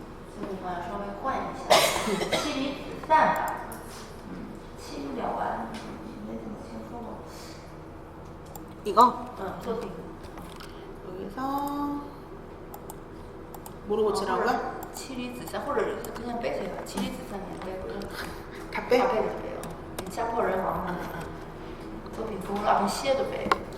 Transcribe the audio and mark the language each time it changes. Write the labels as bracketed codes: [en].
[zh] 这个地方要稍微换一下，妻离子散吧。妻离了完，没怎么听说过。 [ko] 이거? [zh] 作品 [ko] 여기서 뭐로 고치라고요? [zh] 妻离子散，或者 [ko] 그냥 빼세요. [zh] 妻离子散也 [ko] 빼고요. 다 빼? 다 빼도 빼요. [zh] 家破人亡 作品勾勒 [ko] 앞에 시에도 빼요.